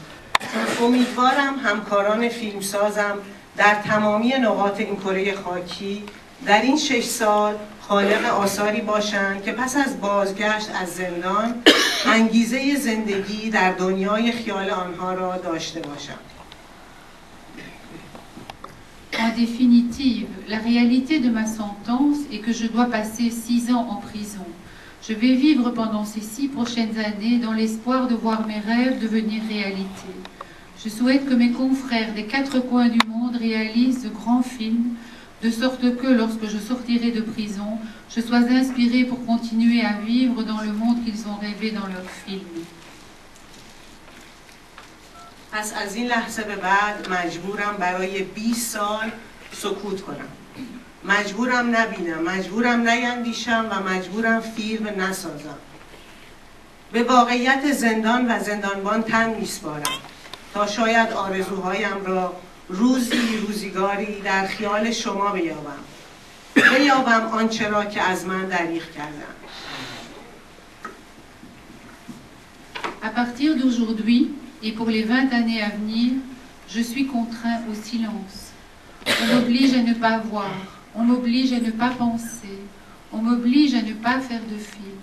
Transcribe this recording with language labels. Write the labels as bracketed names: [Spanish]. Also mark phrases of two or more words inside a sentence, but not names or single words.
[Persian] امیدوارم همکاران فیلمسازم در تمامی نقاط این کره خاکی در این 6 سال خالق آثاری باشند که پس از بازگشت از زندان انگیزه زندگی در دنیای خیال آنها را داشته باشند. [French] En définitive, la réalité de ma sentence est que je dois passer 6 ans en prison. Je vais vivre pendant ces 6 prochaines années dans l'espoir de voir mes rêves devenir réalité. Je souhaite que mes confrères des 4 coins du monde réalisent de grands films, de sorte que lorsque je sortirai de prison, je sois inspirée pour continuer à vivre dans le monde qu'ils ont rêvé dans leurs films. [Persian] پس از این لحظه به بعد مجبورم برای 20 سال سکوت کنم. مجبورم نبینم، مجبورم نیندیشم و مجبورم فیلم نسازم. به واقعیت زندان و زندانبان تن میسپارم تا شاید آرزوهایم را روزگاری در خیال شما بیابم آنچه را که از من دریغ کردم. [French] À partir d'aujourd'hui, et pour les 20 années à venir, je suis contraint au silence. On m'oblige à ne pas voir, on m'oblige à ne pas penser, on m'oblige à ne pas faire de film.